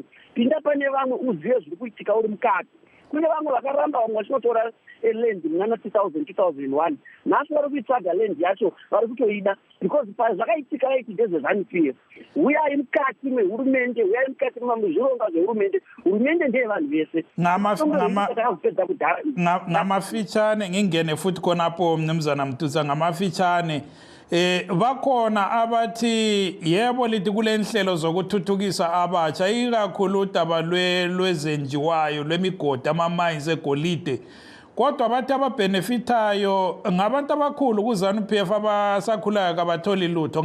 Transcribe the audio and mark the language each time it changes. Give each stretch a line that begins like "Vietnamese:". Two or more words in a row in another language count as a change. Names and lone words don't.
Shona: Pinda pane vamwe uzive zviri kuitika uri mukati. Kune vamwe vakaramba, vamwe vachinotora land muna 2001. Nhasi vari kuitsvaga land yacho, vari kutoida because zvakaitika raiti ndezveZANU-PF. Uyai mukati mehurumende, uyai mukati memazvironga zvehurumende. Hurumende ndeye vanhu vese.
North Ndebele: Ngamafitshane ngingene futhi khonapo mnumzana Mtusa, ngamafitshane bakhona abathi yebo lithi kule nhlelo zokuthuthukisa abatsha ikakhulu udaba lwezenjiwayo lwemigodi ama-mines egolide, kodwa bathi ababhenefithayo ngabantu abakhulu kuZANU-PF abasakhulayo kabatholi lutho.